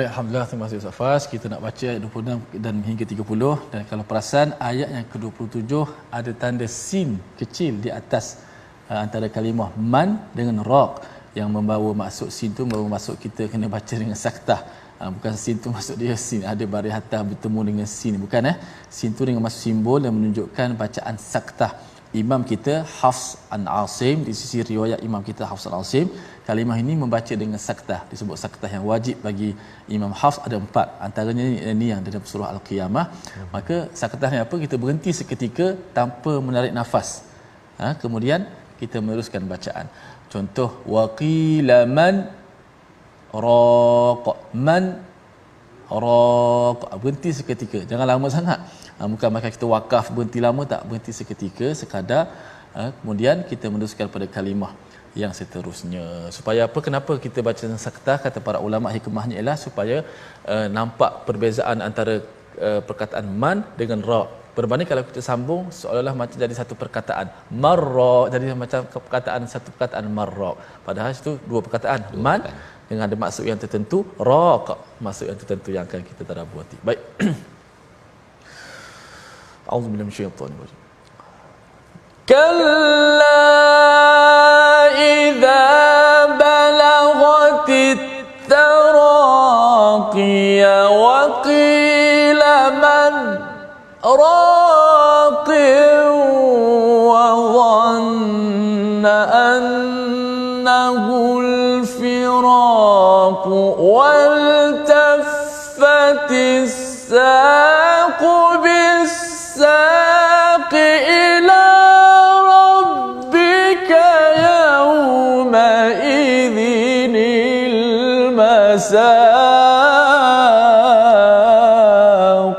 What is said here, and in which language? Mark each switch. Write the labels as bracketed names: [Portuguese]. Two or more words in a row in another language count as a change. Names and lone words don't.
[Malay] Baik, alhamdulillah, terima kasih Ustaz Fas. Kita nak baca ayat 26 dan hingga 30, dan kalau perasan ayat yang ke-27 ada tanda sin kecil di atas antara kalimah man dengan raq, yang membawa maksud sin tu membawa maksud kita kena baca dengan saktah. Bukan sin tu maksud dia sin ada baris atas bertemu dengan sin, bukan. Sin tu dengan maksud simbol dan menunjukkan bacaan saktah. Imam kita Hafs an Asim, di sisi riwayat imam kita Hafs an Asim, kalimah ini membaca dengan saktah. Disebut saktah yang wajib bagi Imam Hafs ada 4, antaranya ini yang dalam surah Al-Qiyamah. Maka saktah ni apa? Kita berhenti seketika tanpa menarik nafas, kemudian kita meneruskan bacaan. Contoh, [Arabic] وقيل من راق، من راق, [Malay] berhenti seketika, jangan lama sangat. Bukan makan kita wakaf berhenti lama, tak, berhenti seketika sekadar, kemudian kita meneruskan pada kalimah yang seterusnya. Supaya apa? Kenapa kita baca saktah? Kata para ulama, hikmahnya ialah supaya nampak perbezaan antara perkataan man dengan ra. Berbanding kalau kita sambung, seolah-olah macam jadi satu perkataan. Marra jadi macam perkataan satu perkataan marra. Padahal itu dua perkataan. Man dengan ada maksud yang tertentu, ra maksud yang tertentu yang akan kita tadabburi. Baik. [Arabic] أعوذ بالله من الشيطان الرجيم. كلا إذا بلغت التراقي وقيل من راق وظن أنه الفراق والتفت الساق بالساق إلى ربك يومئذ المساق.